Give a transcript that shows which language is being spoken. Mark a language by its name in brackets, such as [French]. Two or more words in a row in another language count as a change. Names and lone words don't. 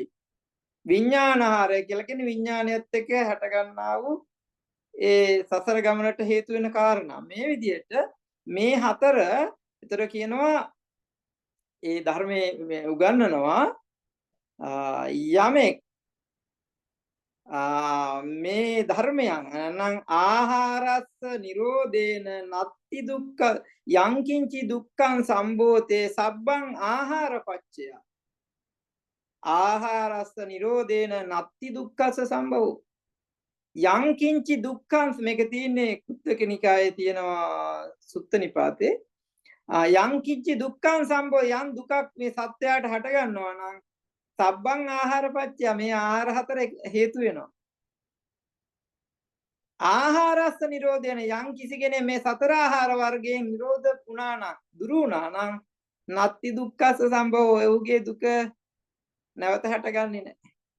[Sinhala] විඥානාහාරය කියලා කියන්නේ විඥානයත් එක්ක හැට ගන්නා වූ ඒ සසර ගමනට හේතු වෙන කාරණා. මේ විදිහට මේ 4 විතර කියනවා ඒ ධර්මයේ උගන්වනවා යමෙක් මේ ධර්මයන් නම් [Pali] ආහාරස්ස නිරෝධේන නත්ති දුක්ඛ යංකින්චි දුක්ඛං සම්භෝතේ සබ්බං ආහාරපච්චය ආහාරස්ස නිරෝධේන නත්ති දුක්ඛස්ස සම්භවෝ යංකින්චි දුක්ඛං [Sinhala] මේක තියෙන්නේ කුත්තක නිකායේ තියෙනවා සුත්ත නිපාතේ [Pali] යංකින්චි දුක්ඛං සම්භෝ [Sinhala] යම් දුකක් මේ සත්‍යයට හට ගන්නවා නම් [Pali] සබ්බං ආහාරපච්චය [Sinhala] මේ ආහාර 4 හේතු වෙනවා [Pali] ආහාරස්ස නිරෝධයන [Sinhala] යම් කිසි කෙනෙක් මේ 4 ආහාර වර්ගයෙන් නිරෝධ වුණා නම් දුරු වුණා නම් [Pali] නත්ති දුක්ඛස්ස සම්භවෝ [Sinhala] ඔහුගේ දුක නැවත හටගන්නේ නැහැ.